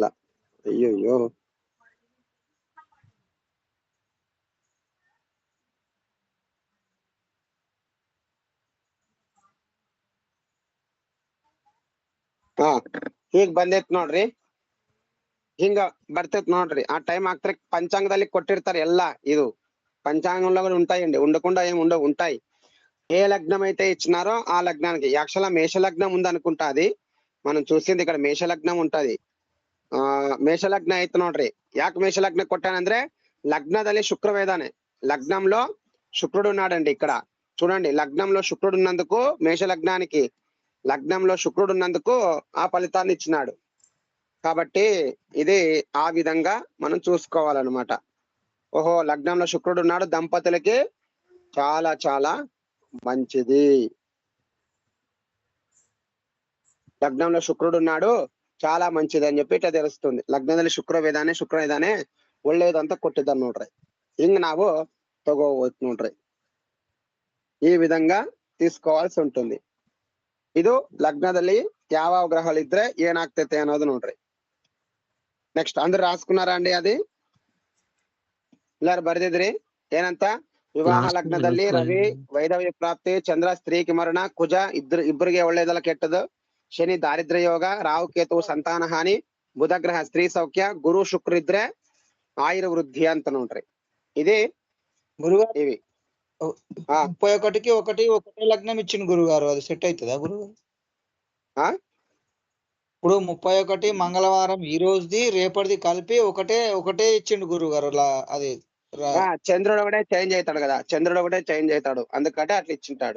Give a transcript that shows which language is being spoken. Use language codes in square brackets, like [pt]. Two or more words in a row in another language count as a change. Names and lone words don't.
[kn] ಅಯ್ಯೋ. ಈಗ ಬಂದೈತ್ ನೋಡ್ರಿ, ಹಿಂಗ ಬರ್ತೈತ್ ನೋಡ್ರಿ. [te] ఆ టైం ಆಗ್ತಾರೆ. [kn] పంచాంగದಲ್ಲಿ కొట్టిర్తారు ಎಲ್ಲ. [te] ఇది పంచాంగంలో కూడా ఉంటాయండి, ఉండకుండా ఏమి ఉండవు, ఉంటాయి. ఏ లగ్నం అయితే ఇచ్చినారో ఆ లగ్నానికి. యాక్చువల్గా మేష లగ్నం ఉందనుకుంటా, అది మనం చూసింది ఇక్కడ మేష లగ్నం ఉంటది. [kn] మేష లగ్ನ ಐತ್ ನೋಡ್ರಿ. ಯಾಕೆ ಮೇಷ ಲಗ್ನ ಕೊಟ್ಟಾನಂದ್ರೆ లగ్నದಲ್ಲಿ శుక్రవే ఇದಾನೆ. [te] లగ్నంలో శుక్రుడు ఉన్నాడండి. ఇక్కడ చూడండి, లగ్నంలో శుక్రుడు ఉన్నందుకు, మేష లగ్నానికి లగ్నంలో శుక్రుడు ఉన్నందుకు ఆ ఫలితాన్ని ఇచ్చినాడు. కాబట్టి ఇది ఆ విధంగా మనం చూసుకోవాలన్నమాట. ఓహో, లగ్నంలో శుక్రుడు ఉన్నాడు, దంపతులకి చాలా చాలా మంచిది. లగ్నంలో శుక్రుడు ఉన్నాడు, చాలా మంచిది అని చెప్పి ಇಟ್ಟ తెలుస్తుంది. [kn] ಲಗ್ನದಲ್ಲಿ ಶುಕ್ರ ಇದಾನೆ ಒಳ್ಳೇದು ಅಂತ ಕೊಟ್ಟಿದ್ದಾನೆ ನೋಡ್ರಿ. ಹಿಂಗ್ ನಾವು ತಗೋಬಹುದು ನೋಡ್ರಿ. [te] ಈ విధంగా తీసుకోవాల్సి ఉంటుంది. [kn] ಇದು లగ్నದಲ್ಲಿ ಯಾವ ಗ್ರಹಗಳು ಇದ್ರೆ ಏನಾಗ್ತೈತೆ ಅನ್ನೋದು ನೋಡ್ರಿ. [te] నెక్స్ట్ అందరు రాసుకున్నారా అండి? అది [kn] ಎಲ್ಲಾರು ಬರ್ದಿದ್ರಿ ಏನಂತ? ವಿವಾಹ ಲಗ್ನದಲ್ಲಿ ರವಿ ವೈಧವ್ಯ ಪ್ರಾಪ್ತಿ, ಚಂದ್ರ ಸ್ತ್ರೀಗೆ ಮರಣ, ಕುಜ ಇಬ್ಬರಿಗೆ ಒಳ್ಳೇದಲ್ಲ ಕೆಟ್ಟದು, ಶನಿ ದಾರಿದ್ರ್ಯ ಯೋಗ, ರಾಹು ಕೇತು ಸಂತಾನ ಹಾನಿ, ಬುಧ ಗ್ರಹ ಸ್ತ್ರೀ ಸೌಖ್ಯ, ಗುರು ಶುಕ್ರ ಇದ್ರೆ ಆಯುರ್ ವೃದ್ಧಿ ಅಂತ ನೋಡ್ರಿ. [te] ఇది గురుగారు ఇవి 31కి ఒకటే లగ్నం ఇచ్చింది గురుగారు, అది సెట్ అవుతుందా గురుగారు? ఇప్పుడు 31 మంగళవారం ఈ రోజుది రేపటిది కలిపి ఒకటే ఇచ్చిండు గురుగారు. అది చంద్రుడు ఒకటే చేంజ్ అవుతాడు కదా, చంద్రుడు ఒకటే చేంజ్ అవుతాడు, అందుకంటే అట్లా ఇచ్చింటాడు.